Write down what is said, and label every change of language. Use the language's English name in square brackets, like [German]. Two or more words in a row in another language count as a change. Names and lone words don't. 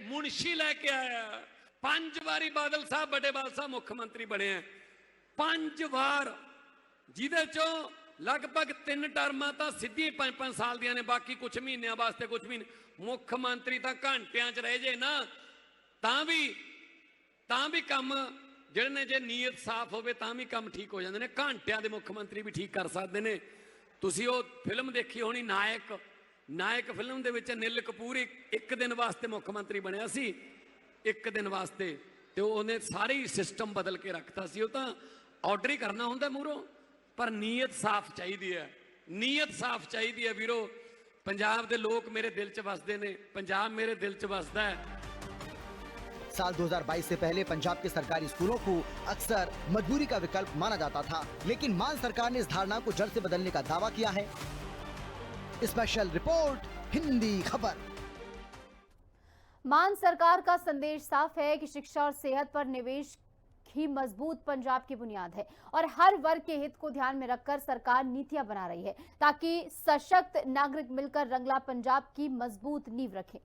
[Punjabi] ਮੁਨਸ਼ੀ ਲੇਕੇ ਆਇਆ। 5 ਬਾਰੀ ਬਾਦਲ ਸਾਹਬ, ਬੜੇ ਬਾਦਲ ਸਾਹਬ ਮੁੱਖਮੰਤਰੀ ਬਣੇ ਹੈਂ, 5 ਬਾਰ, ਜਿਹਦੇ ਚੋਂ ਲਗਭਗ 3 ਟਰਮਾਂ ਤਾਂ ਸਿੱਧੀ 5-5 ਸਾਲ ਦੀਆਂ ਨੇ, ਬਾਕੀ ਕੁਝ ਮਹੀਨਿਆਂ ਵਾਸਤੇ, ਕੁਝ ਮਹੀਨੇ ਮੁੱਖਮੰਤਰੀ ਤਾਂ ਘੰਟੀਆਂ ਚ ਰਹਿ ਜੇ ਨਾ ਤਾਂ ਭੀ ਕਾਮ ਜਿਹੜੇ ਨੇ ਜੇ ਨੀਅਤ ਸਾਫ਼ ਹੋਵੇ ਤਾਂ ਵੀ ਕੰਮ ਠੀਕ ਹੋ ਜਾਂਦੇ ਨੇ। ਘੰਟਿਆਂ ਦੇ ਮੁੱਖ ਮੰਤਰੀ ਵੀ ਠੀਕ ਕਰ ਸਕਦੇ ਨੇ। ਤੁਸੀਂ ਉਹ ਫਿਲਮ ਦੇਖੀ ਹੋਣੀ ਨਾਇਕ ਫਿਲਮ ਦੇ ਵਿੱਚ ਅਨਿਲ ਕਪੂਰ ਇੱਕ ਦਿਨ ਵਾਸਤੇ ਮੁੱਖ ਮੰਤਰੀ ਬਣਿਆ ਸੀ, ਇੱਕ ਦਿਨ ਵਾਸਤੇ, ਤੇ ਉਹਨੇ ਸਾਰੇ ਸਿਸਟਮ ਬਦਲ ਕੇ ਰੱਖਤਾ ਸੀ। ਉਹ ਤਾਂ ਆਰਡਰ ਹੀ ਕਰਨਾ ਹੁੰਦਾ ਮੂਹਰੋਂ, ਪਰ ਨੀਅਤ ਸਾਫ਼ ਚਾਹੀਦੀ ਹੈ, ਨੀਅਤ ਸਾਫ਼ ਚਾਹੀਦੀ ਹੈ ਵੀਰੋ। ਪੰਜਾਬ ਦੇ ਲੋਕ ਮੇਰੇ ਦਿਲ 'ਚ ਵਸਦੇ ਨੇ, ਪੰਜਾਬ ਮੇਰੇ ਦਿਲ 'ਚ ਵਸਦਾ ਹੈ। [Hindi] साल 2022 से पहले पंजाब के सरकारी स्कूलों को अक्सर मजबूरी का विकल्प माना जाता था, लेकिन मान सरकार ने इस धारणा को जड़ से बदलने का दावा किया है। स्पेशल रिपोर्ट, हिंदी खबर। मान सरकार का संदेश साफ है कि शिक्षा और सेहत पर निवेश ही मजबूत पंजाब की बुनियाद है और हर वर्ग के हित को ध्यान में रखकर सरकार नीतियां बना रही है ताकि सशक्त नागरिक मिलकर रंगला पंजाब की मजबूत नींव रखें।